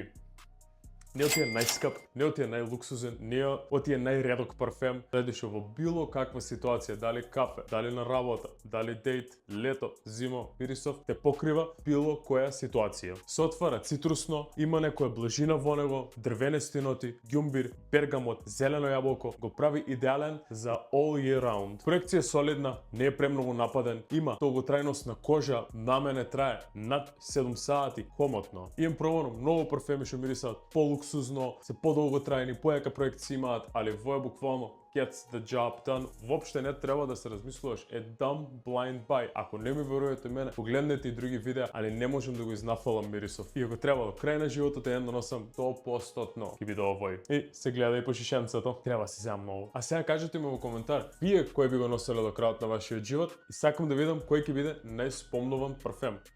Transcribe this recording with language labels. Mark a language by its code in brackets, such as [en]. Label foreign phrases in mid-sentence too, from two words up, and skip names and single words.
[mk] Не од тие најскап, не од тие најлуксузен, не од тие најредок парфем, предишо во било каква ситуација, дали кафе, дали на работа, дали дејт, лето, зимо, мирисов, те покрива било која ситуација. Се отвара цитрусно, има некоја блажина во него, дрвенести ноти, ѓумбир, бергамот, зелено јаболко, го прави идеален за [en] all year round. [mk] Проекција солидна, не е премногу нападен, има долготрајност на кожа, на мене трае над 7 сати комотно. Имам пробано многу парфеми што мирисаат полуксузно, се подолготрајни, појака проекција имаат, али во е буквално [en] gets the job done. [mk] Воопште не треба да се размислуваш, [en] dumb blind buy. [mk] Ако не ми верувате мене, погледнете и други видеа, али не можам да го изнафалам мирисов. И ако треба до крај на животот еден да носам 100% ќе биде овој. И се гледа и по шишенцето, треба да се земам многу. А сега кажете ми во коментар, вие кој би го носеле до крајот на вашиот живот и сакам да видам кој ќе биде најспомнуван парфем.